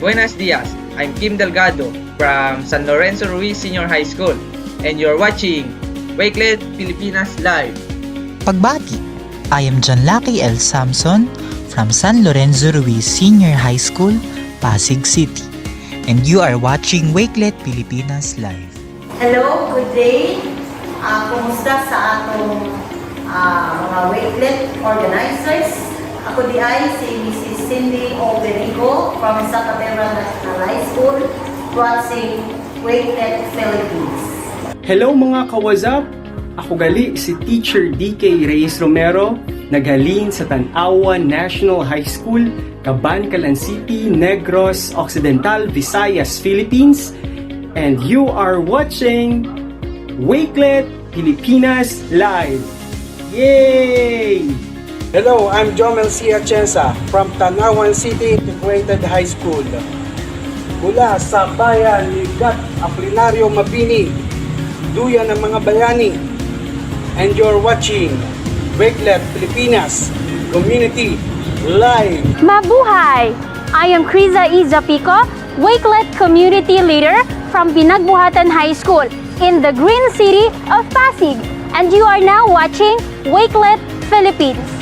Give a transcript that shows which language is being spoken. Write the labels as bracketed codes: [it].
[es] Buenos dias, [en] I'm Kim Delgado from San Lorenzo Ruiz Senior High School, and you're watching Wakelet Pilipinas Live. [tl] Pagbati, [en] I am John Lucky L. Samson from San Lorenzo Ruiz Senior High School, Pasig City, and you are watching Wakelet Pilipinas Live. Hello, good day. [ceb] Kumusta sa atong mga Wakelet organizers? [tl] Ako di ay si Mrs. [en] Cindy Obenigo from Zacatera National High School, watching Wakelet Philippines. Hello mga kawazap! [hil] Ako gali si [en] Teacher DK Reyes Romero, [hil] naghalin sa [en] Tanawan National High School, Cabancalan City, Negros Occidental, Visayas, Philippines, and you are watching Wakelet Pilipinas Live. Yay! Hello, I'm Jomel C. Atienza from Tanawan City Integrated High School. [tl] Mula sa bayan ni Gat Aplinario Mabini, duyan ng mga bayani. [en] And you're watching Wakelet Pilipinas Community Live. Mabuhay! I am Criza E. Zapico, Wakelet Community Leader from Pinagbuhatan High School in the Green City of Pasig, and you are now watching Wakelet Philippines.